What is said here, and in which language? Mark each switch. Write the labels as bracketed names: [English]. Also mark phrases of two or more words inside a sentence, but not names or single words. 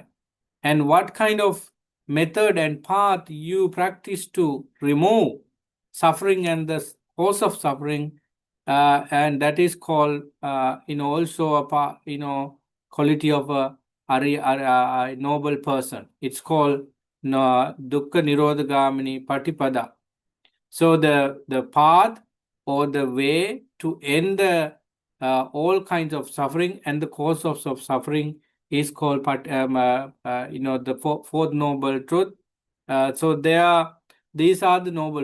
[English] And what kind of method and path you practice to remove suffering and the cause of suffering, and that is called also a quality of a noble person. It's called [Pali] dukkha nirodhagamini patipada. [English] So the path or the way to end the all kinds of suffering and the cause of suffering is called the fourth noble truth. So these are the noble.